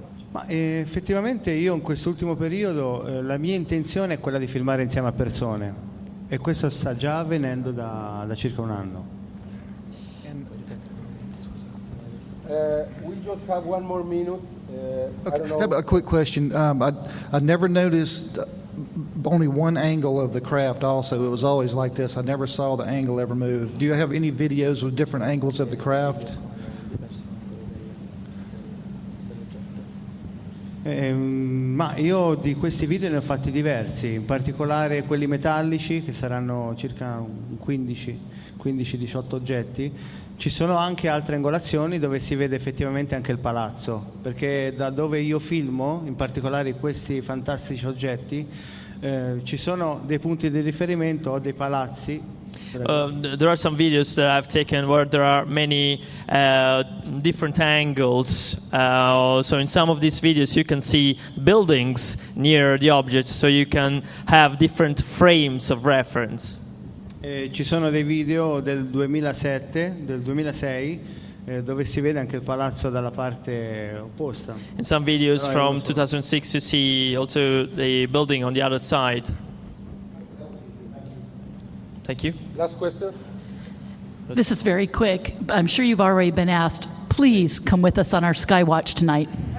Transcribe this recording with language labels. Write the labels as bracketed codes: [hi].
[it] Ma effettivamente io in quest'ultimo periodo la mia intenzione è quella di filmare insieme a persone, e questo sta già avvenendo da circa un anno. [en] We just have one more minute. I don't I have know. a quick question. I never noticed only one angle of the craft also. It was always like this. I never saw the angle ever move. Do you have any videos with different angles of the craft? [it] Ma io di questi video ne ho fatti diversi, in particolare quelli metallici, che saranno circa 15-18 oggetti. Ci sono anche altre angolazioni dove si vede effettivamente anche il palazzo, perché da dove io filmo, in particolare questi fantastici oggetti, ci sono dei punti di riferimento o dei palazzi. [en] There are some videos that I've taken where there are many different angles. So in some of these videos you can see buildings near the object, so you can have different frames of reference. [it] Ci sono dei video del 2007, del 2006, dove si vede anche il palazzo dalla parte opposta. [en] In some videos from 2006 you see also the building on the other side. Thank you. Last question. This is very quick. I'm sure you've already been asked. Please come with us on our Skywatch tonight.